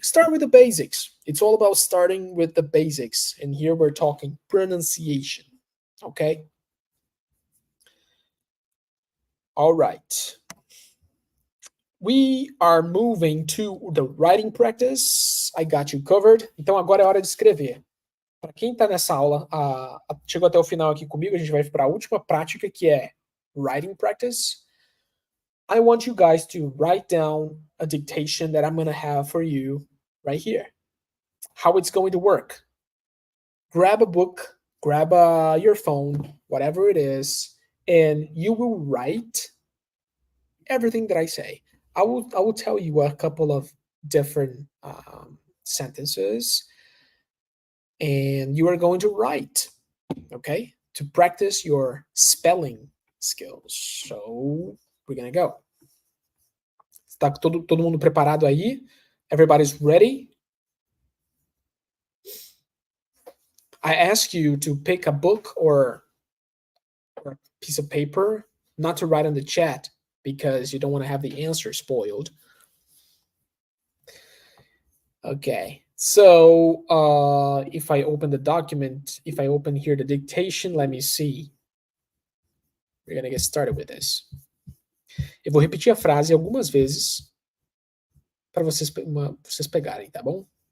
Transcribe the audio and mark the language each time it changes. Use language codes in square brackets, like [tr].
[en] Start with the basics. It's all about starting with the basics. And here we're talking pronunciation. Okay? All right. We are moving to the writing practice. I got you covered. [pt] Então agora é hora de escrever. Para quem está nessa aula, chegou até o final aqui comigo, a gente vai para a última prática, que é writing practice. [en] I want you guys to write down a dictation that I'm going to have for you right here. How it's going to work. Grab a book, grab your phone, whatever it is, and you will write everything that I say. I will tell you a couple of different sentences, and you are going to write, okay, to practice your spelling skills. So we're gonna go. [pt] Está todo mundo preparado aí? [en] Everybody's ready? I ask you to pick a book or a piece of paper, not to write in the chat because you don't want to have the answer spoiled. Okay, so if I open the document, if I open here the dictation, let me see. We're gonna get started with this. [pt] Eu vou repetir a frase algumas vezes para vocês pegarem, tá bom?